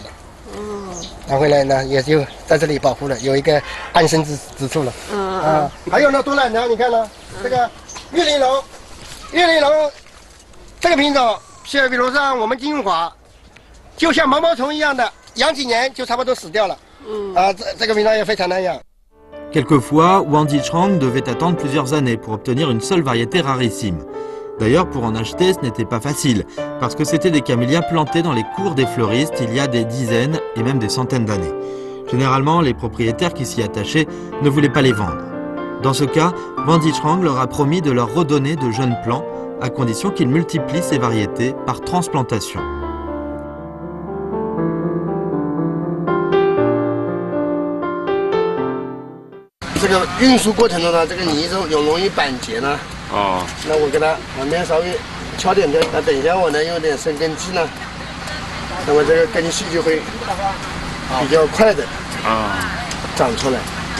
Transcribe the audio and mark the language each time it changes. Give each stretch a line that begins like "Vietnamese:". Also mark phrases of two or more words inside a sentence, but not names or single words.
Chinese: 拿回来呢也就在这里保护了，有一个安身之处了。还有呢多兰条，你看呢，这个玉玲珑这个品种，像比如像我们金华。就像毛毛虫一样的，养几年就差不多死掉了。这个品种也非常难养。
French: Quelquefois, Wang Zichang devait attendre plusieurs années pour obtenir une seule variété rarissime. D'ailleurs, pour en acheter, ce n'était pas facile, parce que c'était des camélias plantés dans les cours des fleuristes il y a des dizaines et même des centaines d'années. Généralement, les propriétaires qui s'y attachaient ne voulaient pas les vendre. Dans ce cas, Wang Zichang leur a promis de leur redonner de jeunes plants, à condition qu'ils multiplient ces variétés par transplantation.
Chinese: 这个运输过程中呢，这个泥有容易板结呢。哦。那我给它旁边稍微敲点掉，那等一下我呢用点生根剂呢，那么这个根系就会比较快的长出来。